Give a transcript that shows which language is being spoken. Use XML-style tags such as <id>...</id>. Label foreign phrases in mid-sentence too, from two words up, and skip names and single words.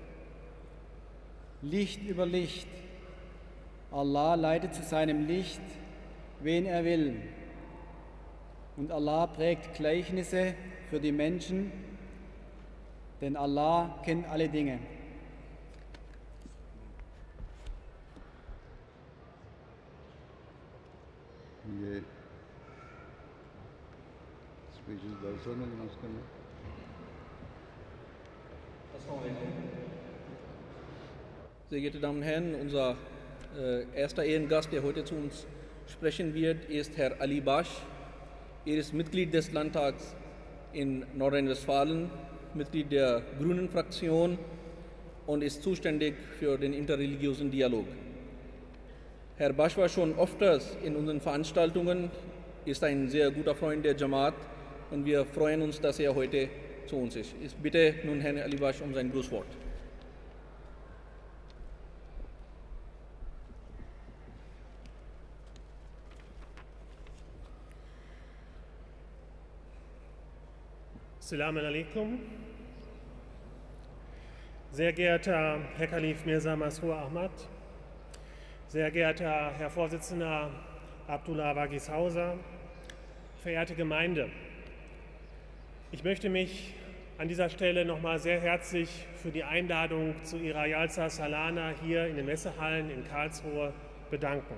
<de>Licht über Licht. Allah leitet zu seinem Licht, wen er will. Und Allah prägt Gleichnisse für die Menschen, denn Allah kennt alle Dinge.</de> <hi>ये स्पीचेस दर्शकों ने अनाउंस करना।</hi> <de>Sehr geehrte Damen und Herren, unser erster Ehrengast, der heute zu uns sprechen wird, ist Herr Ali Basch. Er ist Mitglied des Landtags in Nordrhein-Westfalen, Mitglied der Grünen-Fraktion und ist zuständig für den interreligiösen Dialog. Herr Basch war schon öfters in unseren Veranstaltungen, ist ein sehr guter Freund der Jamaat und wir freuen uns, dass er heute zu uns ist. Ich bitte nun Herrn Ali Basch um sein Grußwort.</de> <ar>السلام عليكم.</ar> <de>Sehr geehrter Herr Khalif Mirza Masih Ahmad, sehr geehrter Herr Vorsitzender Abdullah Wagis Hauser, verehrte Gemeinde, ich möchte mich an dieser Stelle nochmal sehr herzlich für die Einladung zu Ihrer Jalsa Salana hier in den Messehallen in Karlsruhe bedanken.</de>